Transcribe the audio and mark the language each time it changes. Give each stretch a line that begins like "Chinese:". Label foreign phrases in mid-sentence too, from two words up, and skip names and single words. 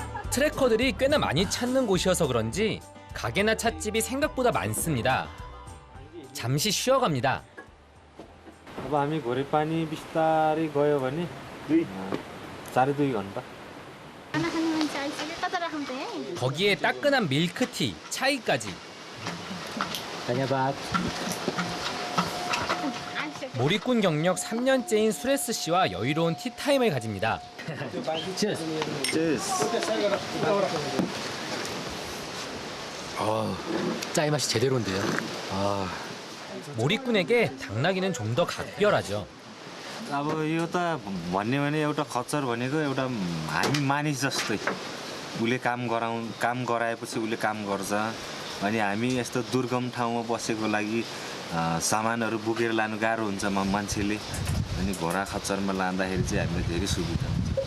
Korean: 트래커들이 꽤나 많이 찾는 곳이어서 그런지 가게나 찻집이 생각보다 많습니다. 잠시 쉬어갑니다.
Nepali: अब हामी घोरेपानी बिस्तारै गयो भने 4.5 घन्टा.
Korean: 거기에 따끈한 밀크티, 차이까지. 다녀봐. 몰입꾼 경력 3년째인 수레스 씨와 여유로운 티타임을 가집니다. 짜이 맛이 제대로인데요. 몰입꾼에게 당나귀는 좀 더 각별하죠.
Nepali: अब यो त भन्ने भने एउटा खच्चर भनेको एउटा हामी मानिस जस्तै उसले काम गराएपछि उसले काम गर्छ अनि हामी यस्तो दुर्गम ठाउँमा बसेको लागि सामानहरू बोकेर लानु गाह्रो हुन्छ मान्छेले अनि घोडा खच्चरमा लाँदाखेरि चाहिँ हामीलाई धेरै सुविधा हुन्छ.